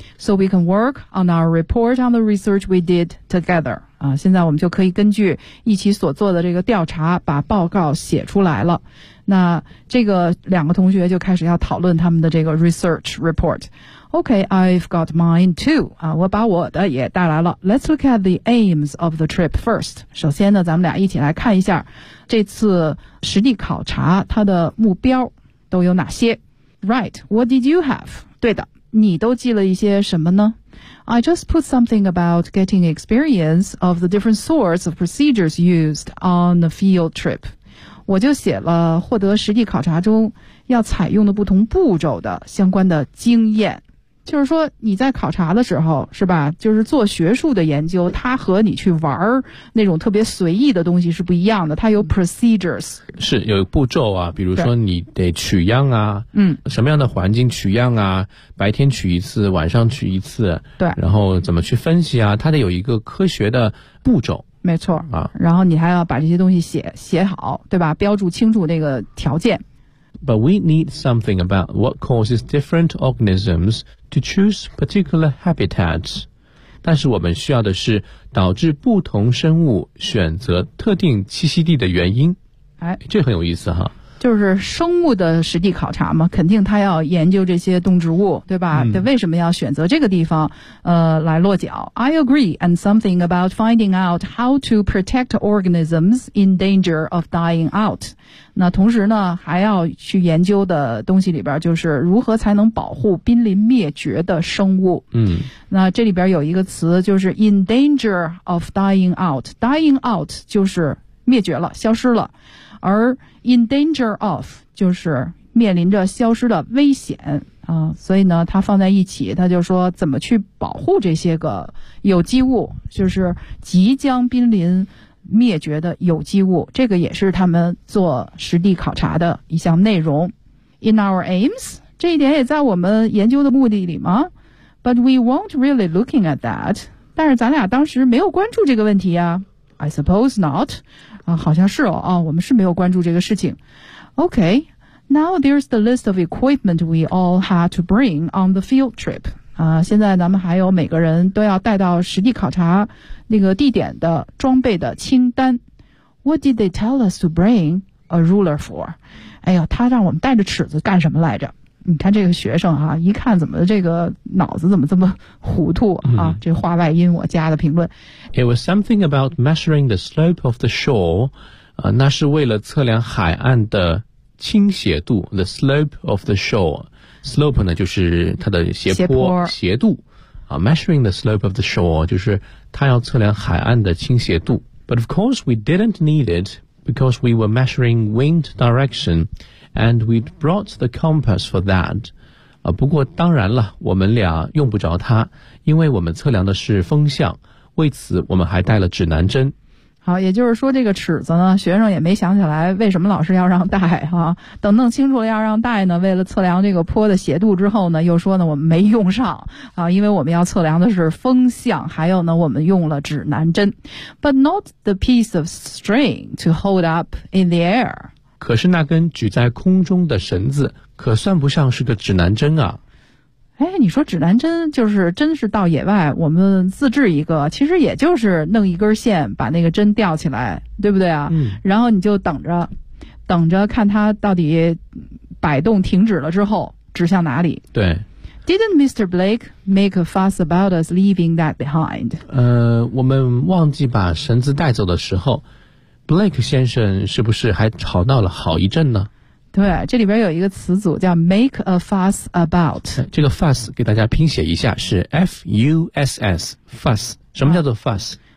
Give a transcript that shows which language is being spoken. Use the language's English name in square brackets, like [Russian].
[English] So we can work on our report on the research we did together. [Chinese] 啊，现在我们就可以根据一起所做的这个调查，把报告写出来了。那这个两个同学就开始要讨论他们的这个 [English] research report. Okay, I've got mine too. [Chinese] 啊，我把我的也带来了。 [English] Let's look at the aims of the trip first. [Chinese] 首先呢，咱们俩一起来看一下这次实地考察它的目标都有哪些。 [English] Right, what did you have? [Chinese] 对的，你都记了一些什么呢？ [English] I just put something about getting experience of the different sorts of procedures used on the field trip. [Chinese] 我就写了获得实地考察中要采用的不同步骤的相关的经验，就是说你在考察的时候是吧，就是做学术的研究，它和你去玩那种特别随意的东西是不一样的，它有 procedures，是有步骤啊，比如说你得取样啊，什么样的环境取样啊，白天取一次晚上取一次，对，然后怎么去分析啊，它得有一个科学的步骤，没错啊，然后你还要把这些东西写好，对吧？标注清楚那个条件。 [English] But we need something about what causes different organisms to choose particular habitats. [Chinese] 但是我们需要的是导致不同生物选择特定栖息地的原因。哎，这很有意思哈。就是生物的实地考察嘛，肯定他要研究这些动植物，对吧？他为什么要选择这个地方来落脚。 [English] I agree, and something about finding out how to protect organisms in danger of dying out. [Chinese] 那同时呢，还要去研究的东西里边就是如何才能保护濒临灭绝的生物。那这里边有一个词就是 [English] in danger of dying out. Dying out [Chinese] 就是灭绝了，消失了。而 [English] in danger of [Chinese] 就是面临着消失的危险啊，所以呢它放在一起，它就说怎么去保护这些个有机物，就是即将濒临灭绝的有机物，这个也是他们做实地考察的一项内容。 [English] In our aims， [Chinese] 这一点也在我们研究的目的里吗？ [English] But we weren't really looking at that， [Chinese] 但是咱俩当时没有关注这个问题啊。 [English] I suppose not. [Chinese] 啊，好像是哦，啊，我们是没有关注这个事情。 [English] Okay, now there's the list of equipment we all had to bring on the field trip. [Chinese] 啊，现在咱们还有每个人都要带到实地考察那个地点的装备的清单。 [English] What did they tell us to bring a ruler for? [Chinese] 哎呀，他让我们带着尺子干什么来着？你看这个学生啊，一看怎么这个脑子怎么这么糊涂啊，嗯，这话外音我加的评论。 [English] It was something about measuring the slope of the shore, [Chinese] 那是为了测量海岸的倾斜度 [English] ,the slope of the shore. [Chinese] Slope 呢就是它的斜坡 斜度。 [English] Measuring the slope of the shore, [Chinese] 就是它要测量海岸的倾斜度。 [English] But of course we didn't need it, because we were measuring wind direction,And we brought the compass for that. [Chinese] 不过当然了，我们俩用不着它，因为我们测量的是风向，为此我们还带了指南针。好，也就是说这个尺子呢，学生也没想起来为什么老师要让带哈，啊。等弄清楚了要让带呢，为了测量这个坡的斜度之后呢，又说呢我们没用上啊，因为我们要测量的是风向，还有呢我们用了指南针。 [English] But not the piece of string to hold up in the air. [Chinese] 可是那根举在空中的绳子可算不上是个指南针啊。哎，你说指南针就是真是到野外我们自制一个，其实也就是弄一根线把那个针吊起来，对不对啊？嗯。然后你就等着等着看它到底摆动停止了之后指向哪里。对。 [English] Didn't Mr. Blake make a fuss about us leaving that behind? [Chinese] 我们忘记把绳子带走的时候Blake 先生是不是还吵闹了好一阵呢？对，这里边有一个词组叫 [English] make a fuss about。 [Chinese] 这个 fuss 给大家拼写一下，是 F-U-S-S, fuss。什么叫做 fuss？